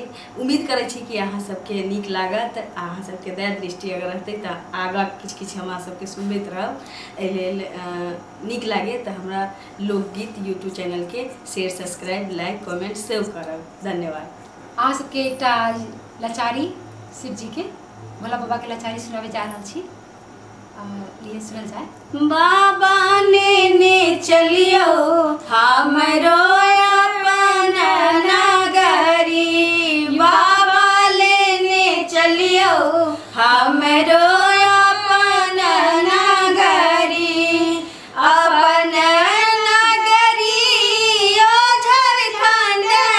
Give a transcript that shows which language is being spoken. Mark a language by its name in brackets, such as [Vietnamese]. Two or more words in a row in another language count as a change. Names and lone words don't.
[Maithili] उम्मीद करै छी कि अहाँ सबके नीक लागत। अहाँ सबके दया दृष्टि अगर रहतै तऽ आगाँ किछु हमरा सबके सुनबैत रहब। एहि लेल नीक लागे तऽ हमरा लोकगीत यूट्यूब चैनल के शेयर, सब्सक्राइब, लाइक, कमेंट सेव करब। धन्यवाद। अहाँ सबके एकटा लाचारी शिव जी के भोला बाबा के लाचारी सुनावे जा रहल छी। लिए सुनल जाए। बाबा ने चलियो हमरो अपन नगरी, बाबा लेने चलियो हमरो अपन नगरी, अपन नगरी ओ झारखंड